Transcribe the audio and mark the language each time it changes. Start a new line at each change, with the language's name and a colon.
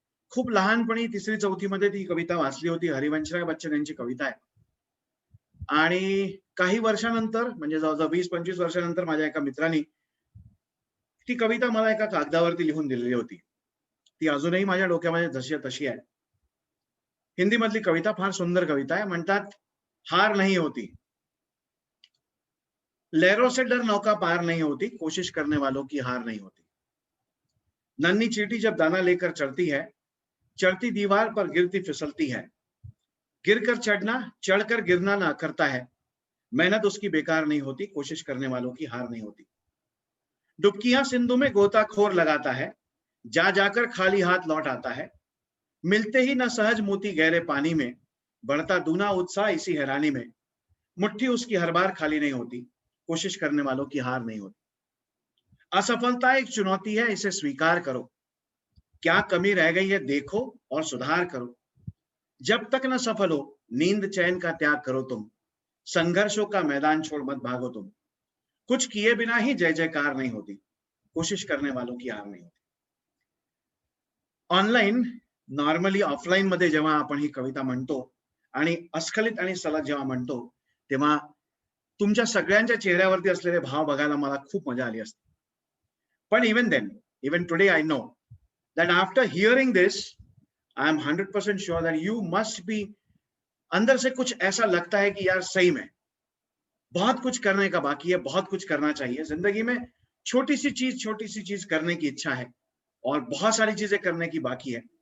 Marathi: खूप लहानपणी 3री-4थी मध्ये ती कविता वाचली होती. हरिवंशराय बच्चन यांची कविता आहे आणि काही वर्षानंतर म्हणजे जवळजवळ 20-25 वर्षानंतर माझ्या एका मित्राने ती कविता मला एका कागदावरती लिहून दिलेली होती. ती अजूनही माझ्या डोक्यामध्ये जशी तशी आहे. हिंदी मधली कविता, फार सुंदर कविता आहे. म्हणतात,
Hindi: हार नहीं होती, लहरों से डर नौका पार नहीं होती, कोशिश करने वालों की हार नहीं होती. नन्ही चींटी जब दाना लेकर चढ़ती है, चढ़ती दीवार पर गिरती फिसलती है, गिरकर चढ़ना चढ़कर गिरना ना करता है, मेहनत उसकी बेकार नहीं होती, कोशिश करने वालों की हार नहीं होती. डुबकियां सिंधु में गोताखोर लगाता है, जा जाकर खाली हाथ लौट आता है, मिलते ही न सहज मोती गहरे पानी में, बढ़ता दूना उत्साह इसी हैरानी में, मुट्ठी उसकी हर बार खाली नहीं होती, कोशिश करने वालों की हार नहीं होती. असफलता एक चुनौती है, इसे स्वीकार करो, क्या कमी रह गई है देखो और सुधार करो, जब तक न सफल हो नींद चैन का त्याग करो तुम, संघर्षों का मैदान छोड़ मत भागो तुम, कुछ किए बिना ही जय जयकार नहीं होती, कोशिश करने वालों की हार नहीं होती.
Marathi: ऑनलाईन नॉर्मली ऑफलाईन मध्ये जेव्हा आपण ही कविता म्हणतो आणि अस्खलित आणि सलग जेव्हा म्हणतो, तेव्हा तुमच्या सगळ्यांच्या चेहऱ्यावरती असलेले भाव बघायला मला खूप मजा आली असते. पण
English: even today I know that after hearing this, I am 100% sure that you must be,
Marathi: अंदर से कुछ ऐसा लगता है कि यार सही में बहुत कुछ करने का बाकी है, बहुत कुछ करना चाहिए जिंदगी में. छोटी सी चीज करने की इच्छा है और बहुत सारी चीजें करने की बाकी है.